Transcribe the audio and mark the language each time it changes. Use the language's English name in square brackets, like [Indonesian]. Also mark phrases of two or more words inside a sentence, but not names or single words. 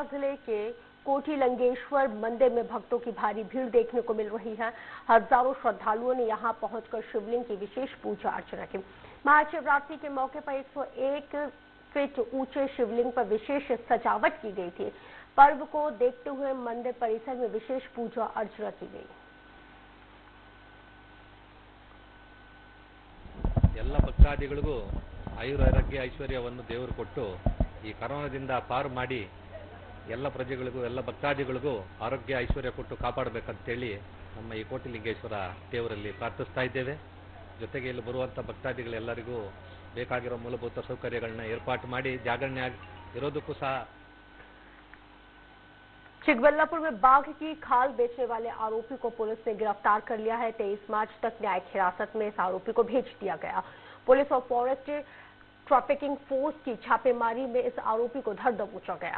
[Hindi] जिले के कोठी लंगेश्वर मंदिर में भक्तों की भारी भीड़ देखने को मिल रही है। हजारों श्रद्धालुओं ने यहां पहुंचकर शिवलिंग की विशेष पूजा अर्चना की। महाशिवरात्रि के मौके पर 101 फीट ऊंचे शिवलिंग पर विशेष सजावट की गई थी। पर्व को देखते हुए मंदिर परिसर में विशेष पूजा अर्चना की गई। [Kannada] ಎಲ್ಲ ಭಕ್ತಾದಿಗಳಿಗೂ ಆಯುರಾರೋಗ್ಯ ಐಶ್ವರ್ಯವನ್ನು ದೇವರು ಕೊಟ್ಟು ಈ ಕರೋನಾದಿಂದ ಪಾರು ಮಾಡಿ ಎಲ್ಲ ಪ್ರಜೆಗಳಿಗೂ ಎಲ್ಲ ಭಕ್ತಾದಿಗಳಿಗೂ ಆರೋಗ್ಯ ಐಶ್ವರ್ಯ ಕೊಟ್ಟು ಕಾಪಾಡಬೇಕಂತೇಳಿ ನಮ್ಮ ಈ ಕೋಟಿಲಿಂಗೇಶ್ವರ ದೇವರಲ್ಲಿ ಪ್ರಾರ್ಥಿಸ್ತಾ ಇದ್ದೇವೆ। ಜೊತೆಗೆ ಇಲ್ಲಿ ಬರುವಂಥ ಭಕ್ತಾದಿಗಳೆಲ್ಲರಿಗೂ ಬೇಕಾಗಿರೋ ಮೂಲಭೂತ ಸೌಕರ್ಯಗಳನ್ನ ಏರ್ಪಾಟು ಮಾಡಿ ಜಾಗರಣೆ ಇರೋದಕ್ಕೂ ಸಹ। [Hindi] चिकबल्लापुर में बाघ की खाल बेचने वाले आरोपी को पुलिस ने गिरफ्तार कर लिया है। 23 मार्च तक न्यायिक हिरासत में इस आरोपी को भेज दिया गया। पुलिस और [English] forest trafficking force [Hindi] की छापेमारी में इस आरोपी को धर दबोचा गया।